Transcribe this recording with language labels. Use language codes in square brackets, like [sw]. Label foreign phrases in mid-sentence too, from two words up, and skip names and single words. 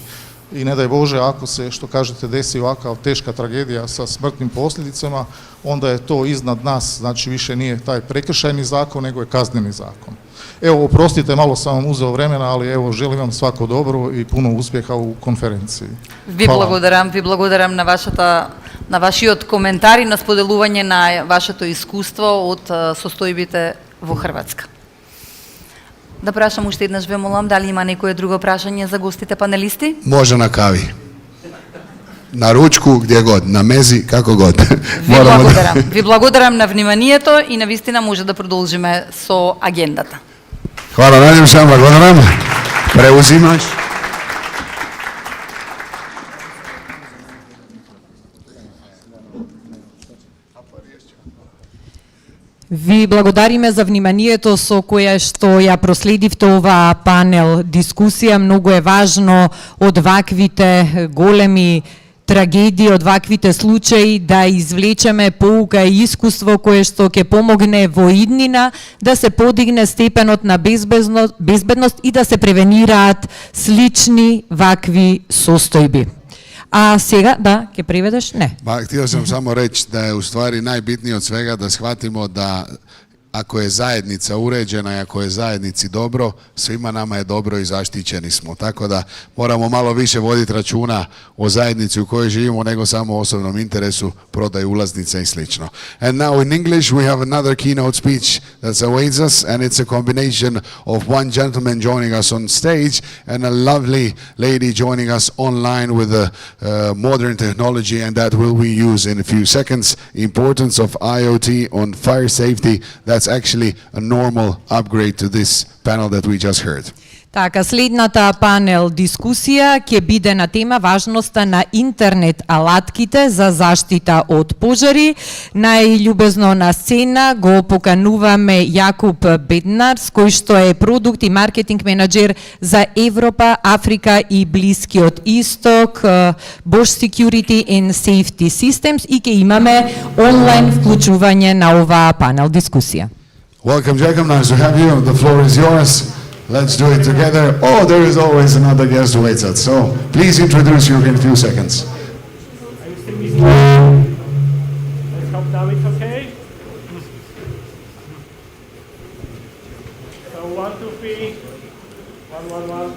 [hr] I ne daj Bože, ako se, što kažete, desi ovakav teška tragedija sa smrtnim posljedicama, onda je to iznad nas, znači više nije taj prekršajni zakon, nego je kazneni zakon. Evo, oprostite, malo sam vam uzeo vremena, ali evo, želim vam svako dobro и puno uspjeha u konferенцiji. [mk] Ви благодарам на вашиот коментар и на споделување на вашето искуство од состојбите во Хрватска. Да прашам уште еднаш, ве молам, дали има некое друго прашање за гостите панелисти? [hr] Može na kavi. Na ručku, gdje god, na mezi, kako god. [mk] Ви благодарам на вниманието и на вистина може да продолжиме со агендата. [hr] Hvala najljepša, благодарам. Preuzimaš. [mk] Ви благодариме за вниманието со кое што ја проследивте оваа панел дискусија. Многу е важно од ваквите големи трагедии, од ваквите случаи да извлечеме поука и искуство кое што ќе помогне во иднина да се подигне степенот на безбедност и да се превенираат слични вакви состојби. А сега, да, ќе преведеш? Не. [hr] Ba, htio sam samo reći da je u stvari najbitnije od svega da shvatimo da ako je zajednica uređena i ako je zajednici dobro, svima nama je dobro i zaštićeni smo. Tako da moramo malo više voditi računa o zajednici u kojoj živimo nego samo o osobnom interesu, prodaju ulaznica i slično. [en] And now in English we have another keynote speech that awaits us, and it's a combination of one gentleman joining us on stage and a lovely lady joining us online with the modern technology, and that will we use in a few seconds. Importance of IoT on fire safety. That's actually a normal upgrade to this panel that we just heard. [mk] Така, следната панел дискусија ќе биде на тема важноста на интернет алатките за заштита од пожари. Најљубезно на сцена го покануваме Јакуб Беднарс, кој што е продукт и маркетинг менеджер за Европа, Африка и Блискиот Исток, Bosch Security and Safety Systems, и ќе имаме онлайн вклучување на оваа панел дискусија. [en] Welcome, Jacob. Nice to have you. The floor is yours. Let's do it together. Oh, there is always another guest who waits us. So please introduce you in a few seconds. Let's hope now it's okay. So 1, 2, 3, 1, 1, 1.